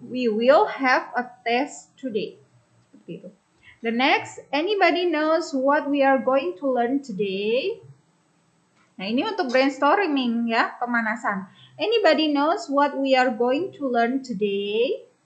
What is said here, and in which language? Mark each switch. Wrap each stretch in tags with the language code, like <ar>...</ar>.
<en>We will have a test today.</en> <id>Seperti itu.</id> <en>The next, anybody knows what we are going to learn today?</en> <id>Nah, ini untuk brainstorming ya, pemanasan.</id> <en>Anybody knows what we are going to learn today?</en>